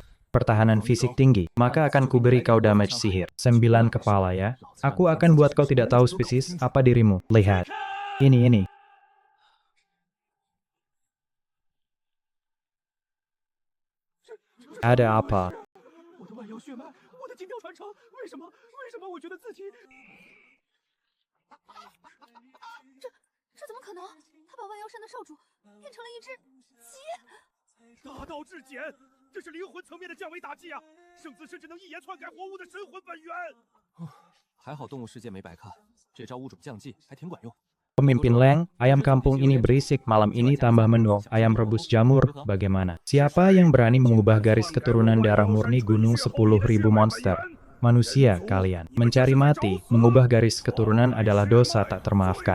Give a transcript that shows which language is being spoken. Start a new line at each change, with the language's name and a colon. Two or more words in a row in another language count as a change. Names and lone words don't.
Indonesian: Pertahanan fisik tinggi, maka akan kuberi kau damage sihir. 9 kepala ya. Aku akan buat kau tidak tahu spesies apa dirimu. Lihat. Ini. Ada apa?
Chinese: 我的万妖血脉，我的金雕传承，为什么我觉得自己…… 这怎么可能？他把万妖山的少主变成了一只鸡！大道至简，这是灵魂层面的降维打击啊！圣子甚至能一眼篡改活物的神魂本源。还好动物世界没白看，这招物种降技还挺管用。
Indonesian: Pemimpin Leng, ayam kampung ini berisik, malam ini tambah menu, ayam rebus jamur, bagaimana? Siapa yang berani mengubah garis keturunan darah murni gunung 10.000 monster? Manusia, kalian. Mencari mati, mengubah garis keturunan adalah dosa tak termaafkan.